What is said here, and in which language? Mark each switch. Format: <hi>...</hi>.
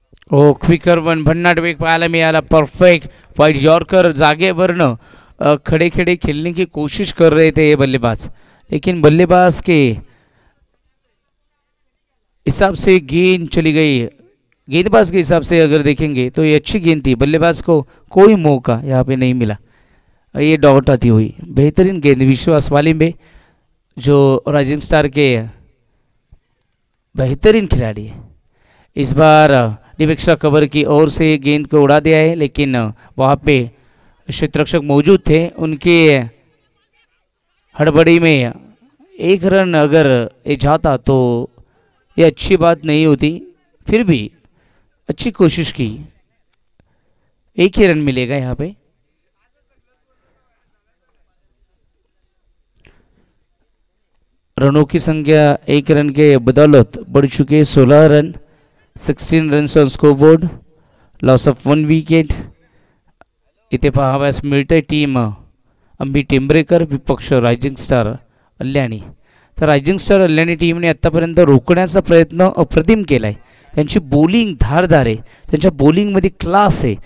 <mr>ओ quicker one भन्नाट वेग पाहायला मिळाला.</mr> <hi>परफेक्ट वाइड यॉर्कर जागेवरनं खड़े खड़े खेलने की कोशिश कर रहे थे ये बल्लेबाज, लेकिन बल्लेबाज के हिसाब से गेंद चली गई. गेंदबाज के हिसाब से अगर देखेंगे तो ये अच्छी गेंद थी. बल्लेबाज को कोई मौका यहाँ पे नहीं मिला. ये डॉट आती हुई बेहतरीन गेंद. विश्वास वालिंबे जो राइजिंग स्टार के बेहतरीन खिलाड़ी है, इस बार डिवेक्सा कवर की ओर से गेंद को उड़ा दिया है, लेकिन वहाँ पे क्षेत्ररक्षक मौजूद थे. उनके हड़बड़ी में 1 रन अगर ये जाता तो ये अच्छी बात नहीं होती. फिर भी अच्छी कोशिश की. 1 ही रन मिलेगा यहाँ पे. रनों की संख्या 1 रन के बदौलत बढ़ चुके 16 run.</hi> <en>16 runs on scoreboard. Loss of 1 wicket.</en> <mr>इथे पाहावयास मिळते टीम अंबी टेंबरेकर विपक्ष रायझिंग स्टार अल्याणी. तर रायझिंग स्टार अल्याणी टीमने आत्तापर्यंत रोखण्याचा प्रयत्न अप्रतिम केला आहे. त्यांची बॉलिंग धारदार आहे. त्यांच्या बॉलिंगमध्ये क्लास आहे.</mr>